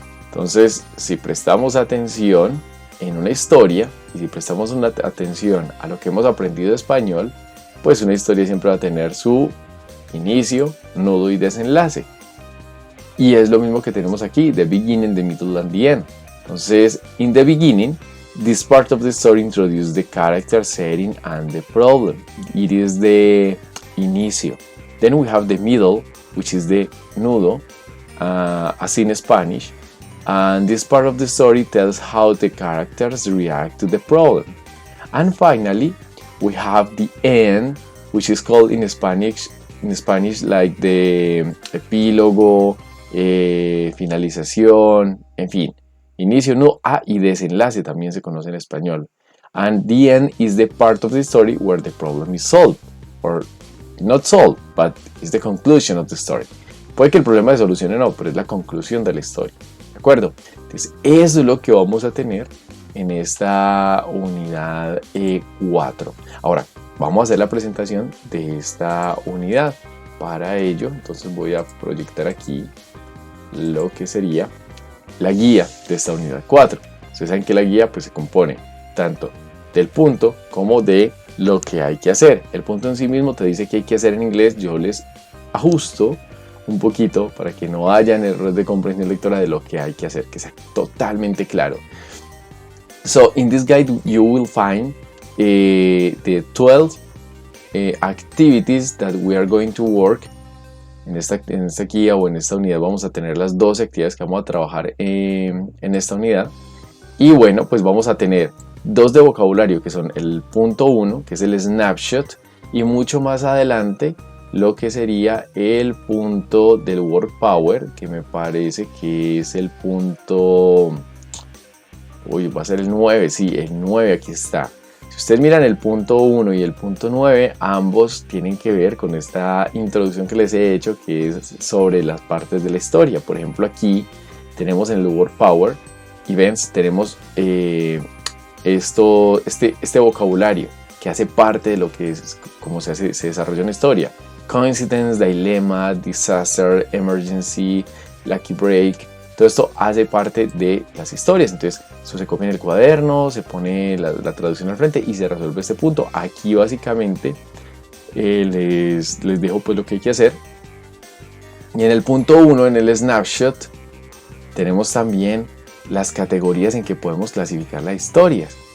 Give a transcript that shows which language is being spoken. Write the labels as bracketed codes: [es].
[es] Entonces, si prestamos atención en una historia, y si prestamos una atención a lo que hemos aprendido de español, pues una historia siempre va a tener su inicio, nudo y desenlace. Y es lo mismo que tenemos aquí, [en] the beginning, the middle and the end. Entonces, in the beginning, this part of the story introduces the character, setting and the problem. It is the inicio. Then we have the middle, which is the nudo, as in Spanish. And this part of the story tells how the characters react to the problem. And finally, we have the end, which is called in Spanish like the epílogo, [es] finalización, en fin, inicio, nudo, y desenlace también se conoce en español. [en] And the end is the part of the story where the problem is solved, or not solved, but is the conclusion of the story. [es] Puede que el problema se solucione o no, pero es la conclusión de la historia. ¿De acuerdo? Entonces, eso es lo que vamos a tener en esta unidad 4. Ahora, vamos a hacer la presentación de esta unidad. Para ello, entonces voy a proyectar aquí lo que sería la guía de esta unidad 4. Ustedes saben que la guía pues se compone tanto del punto como de lo que hay que hacer. El punto en sí mismo te dice qué hay que hacer en inglés. Yo les ajusto un poquito para que no hayan errores de comprensión lectora de lo que hay que hacer, que sea totalmente claro. [en] So in this guide you will find the 12 activities that we are going to work. [es] En esta guía o en esta unidad vamos a tener las 12 actividades que vamos a trabajar en esta unidad. Y bueno, pues vamos a tener 2 de vocabulario, que son el punto 1, que es el snapshot, y mucho más adelante lo que sería el punto del word power, que me parece que es el punto... Uy, va a ser el 9, sí, el 9 aquí está. Si ustedes miran el punto 1 y el punto 9, ambos tienen que ver con esta introducción que les he hecho, que es sobre las partes de la historia. Por ejemplo, aquí tenemos en el word power events, tenemos este vocabulario que hace parte de lo que es cómo se desarrolla una historia. [en] Coincidence, dilemma, disaster, emergency, lucky break. [es] Todo esto hace parte de las historias. Entonces, eso se copia en el cuaderno, se pone la traducción al frente y se resuelve este punto. Aquí básicamente les dejo pues lo que hay que hacer. Y en el punto 1, en el snapshot, tenemos también las categorías en que podemos clasificar las historias.